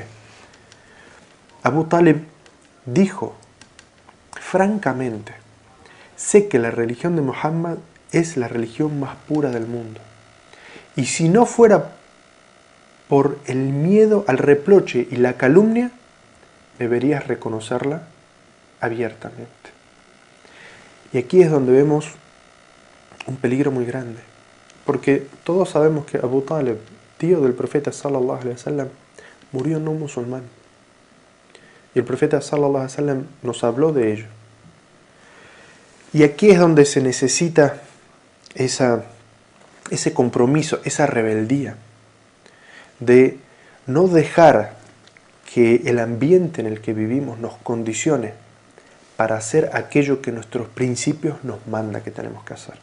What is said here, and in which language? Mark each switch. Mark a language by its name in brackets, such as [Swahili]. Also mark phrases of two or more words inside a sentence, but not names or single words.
[Spanish] Abu Talib dijo francamente: sé que la religión de Muhammad es la religión más pura del mundo, Y si no fuera por el miedo al reproche y la calumnia, deberías reconocerla abiertamente. Y aquí es donde vemos un peligro muy grande, porque todos sabemos que Abu Talib, tío del profeta [Arabic] صلى الله عليه وسلم, [Spanish] murió no musulmán. Y el profeta [Arabic] صلى الله عليه وسلم [Spanish] nos habló de ello. Y aquí es donde se necesita ese compromiso, esa rebeldía, de no dejar que el ambiente en el que vivimos nos condicione para hacer aquello que nuestros principios nos manda que tenemos que hacer.